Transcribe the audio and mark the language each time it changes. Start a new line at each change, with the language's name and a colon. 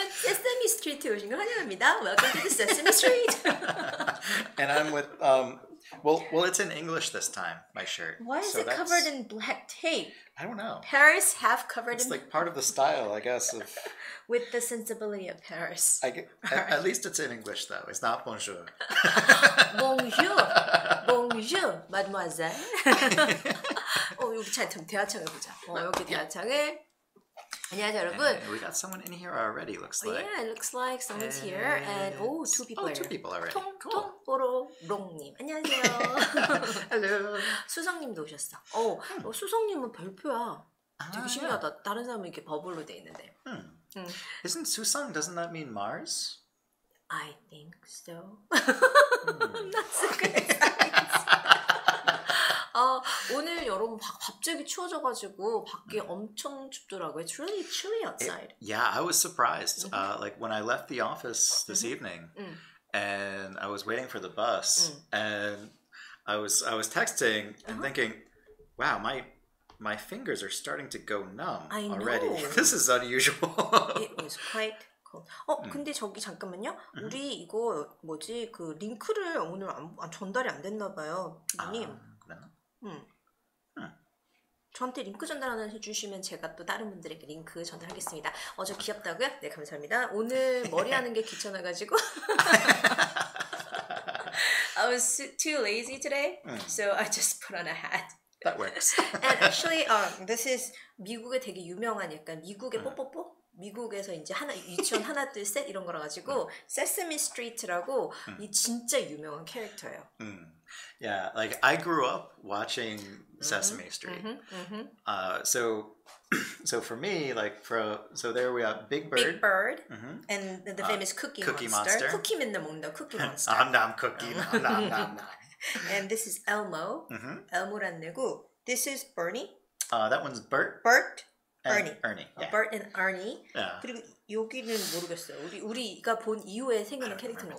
Korean: Sesame Street에 오신 걸 환영합니다.
English: Welcome to the Sesame Street. And I'm with well, it's in English this time. My shirt. Why is it covered in black tape? I don't know. Paris half covered it's in. It's like part of the style, I guess. Of with the sensibility of Paris. At least it's in English though. It's not bonjour.
French: Bonjour, bonjour, mademoiselle.
Korean: 여기 잘 대화창을 보자. 여기 대화창을. 안녕하세요 여러분.
English: We got someone in here already. Looks like. Yeah, it looks like someone's here, and two people. Oh, two people already.
Korean: 통뽀로롱님 안녕하세요.
English: Hello.
Korean: 수성님도 오셨어. 수성님은 별표야. 되게 신기하다. 다른 사람은 이렇게 버블로 돼 있는데.
English: Isn't Susang? Doesn't that mean Mars? I think so. I'm not so good at science.
Korean: 오늘 여러분 갑자기 추워져가지고 밖에 엄청 춥더라고요.
English: It's really chilly outside. Yeah, I was surprised. Like when I left the office this evening, and I was waiting for the bus, and I was texting and thinking, wow, my fingers are starting to go numb already. This is unusual. It was quite cold.
Korean: 근데 저기 잠깐만요. 우리 이거 뭐지 그 링크를 오늘 전달이 안 됐나 봐요. 님. 저한테 링크 전달하는 해주시면 제가 또 다른 분들에게 링크 전달하겠습니다. 저 귀엽다고요? 네 감사합니다. 오늘 머리 하는 게 귀찮아가지고
English: I was too lazy today, so I just put on a hat. That works. And actually, this is
Korean: 미국에 되게 유명한 약간 미국의 뽀뽀뽀? 미국에서 이제 유치원 하나 둘 셋 이런 거라 가지고 Sesame Street라고 이 진짜 유명한 캐릭터예요.
English: Yeah, like I grew up watching Sesame Street. So for me, like so there we have Big Bird. Big Bird, and the famous Cookie Monster.
Korean: 쿠키 맨날 먹는다, Cookie Monster.
English: nom cookie, nom. And this is Elmo.
Korean: Elmo란 애고.
English: This is Bernie. That one's Bert. Ernie. Yeah. Bert and Ernie. Yeah.
Korean: 그리고 여기는 모르겠어요. 우리가 본 이후에 생기는 캐릭터인 것